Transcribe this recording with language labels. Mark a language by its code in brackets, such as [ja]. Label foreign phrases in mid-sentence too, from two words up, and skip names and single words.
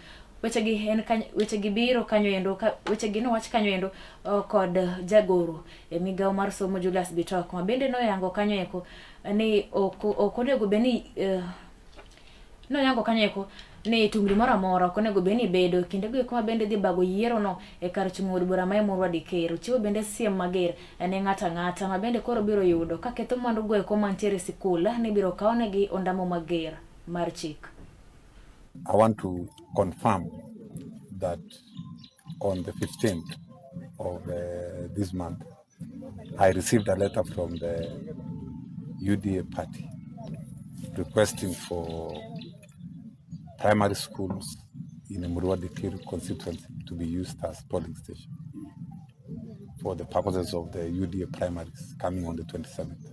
[luo] Weche gi biro kanyo endo weche gi no wach kanyo endo kod jagoro e migao mar somo Julius Bitok ma bende no yango kanyo eko ni okonego beni no yango kanyo eko ni tungri mara mora konego beni bedo kinde go kuma bende dhi bago yiero no e kar chung od bura ma Emurua Dikir. Chiwo bende siem mager ne ng'ata ma bende koro biro yudo ka ketho mwandu go eko mantiere sikul ni biro kawnegi ondamo mager mar chik. [en] I want to confirm that on the 15th of this month, I received a letter from the UDA party requesting for primary schools in Emurua Dikir constituency to be used as polling station for the purposes of the UDA primaries coming on the 27th.